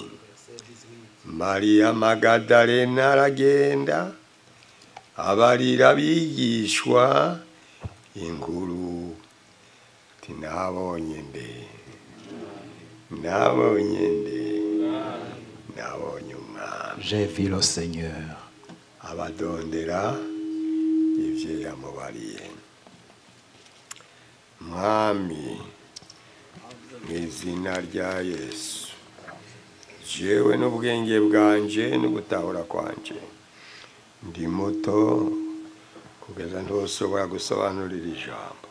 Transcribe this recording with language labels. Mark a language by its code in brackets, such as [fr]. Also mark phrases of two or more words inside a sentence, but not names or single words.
[rn] Maria Magdalena aragenda abarira bigishwa inkuru, ati nabonye nde, nabonye nde, nabonye umwami. [fr] J'ai vu le Seigneur. [rn] Abadondera ivyo yamubariye. Mwami, mw'izina rya Yesu, jewe n'ubwenge bwanje n'ugutahura kwanje, ndi muto kugeza ntosobora gusobanurira ijambo.